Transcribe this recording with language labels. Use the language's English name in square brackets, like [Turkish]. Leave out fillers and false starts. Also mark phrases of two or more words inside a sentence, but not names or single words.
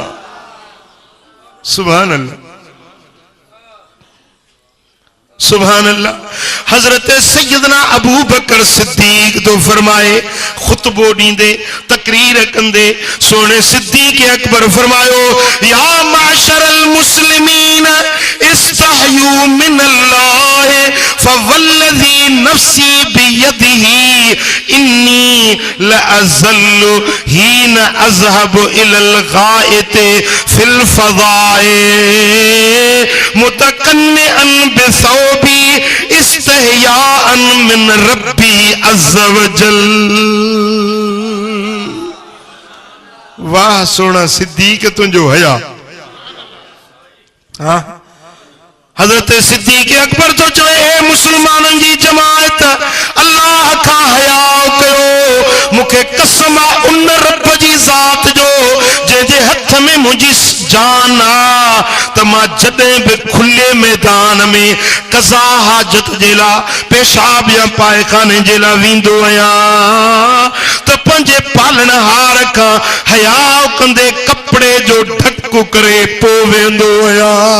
[Arabic] سبحان الله، سبحان الله. [Sindhi] हजरत सैयदना अबू बकर सिद्दीक तो फरमाए खुतबो ॾींदे तकरीर कंदे सोने सिद्दीक अकबर फरमायो [Arabic] يا معشر المسلمين استحيوا من الله فوالذي نفسي بيده إني لأظل حين أذهب إلى الغائط في الفضاء متقنعا بثوبي استحياء من ربي عز وجل. [Sindhi] वाह सोना सिद्दीक तुंजो हया। हाँ हजरत सिद्दीक अकबर तो चवे मुसलमानन जी जमात अल्लाह का हया कयो। मुखे कसम उन रब जी ज़ात जो जे हथ में मुझी जान आ त मां जदे भी खुले मैदान में कज़ा हाजत जेला पेशाब या पायखाने जेला वींदो आया त पंजे पालनहार का हया कंदे कपड़े जो ढकु करे पो वेंदो आया।